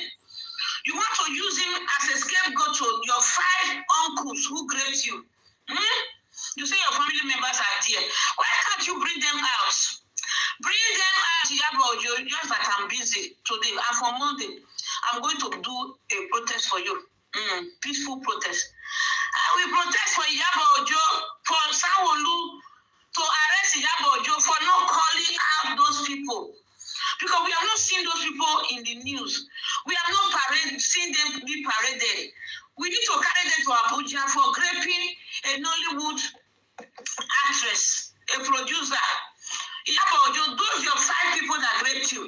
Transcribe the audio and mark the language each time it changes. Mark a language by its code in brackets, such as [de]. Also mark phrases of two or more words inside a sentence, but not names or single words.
[en] You want to use him as a scapegoat to your 5 uncles who raped you. You say your family members are there. Why can't you bring them out? Bring them out, just that I'm busy today. And for Monday, I'm going to do a protest for you. Peaceful protest. I will protest for Iyabo Ojo, for Sanwo-Olu, to arrest Iyabo Ojo for not calling out those people. Because we have not seen those people in the news. We have not seen them be paraded. We need to carry them to Abuja for raping a Nollywood actress, a producer. Iyabo Ojo, those your 5 people that raped you.